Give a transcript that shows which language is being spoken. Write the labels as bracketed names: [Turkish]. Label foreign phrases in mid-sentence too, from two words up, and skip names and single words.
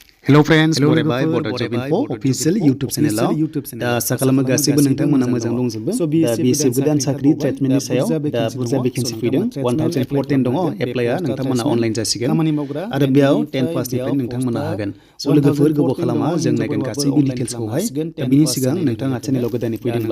[English] Hello friends, [Bodo] Boro by Bodo Job Info official YouTube channel दा साखालामा गासिबो नोंथांमोना मोजां दंजोबो दा BSF गोदान साख्रि ट्रिटमेन्टनि सायाव दा बुरजा भेकेन्सि फैदों 1014 दङ एप्लाइआ नोंथांमोना अनलाइन जासिगोन आरो बेयाव 10 पासनिफ्राय नोंथांमोना हागोन स' लोगोफोर गोबाव खालामा जों नायगोन गासैबो डिटेल्सखौहाय दा बिनि सिगां नोंथाङा चेनेलाव गोदानै फैदोंब्ला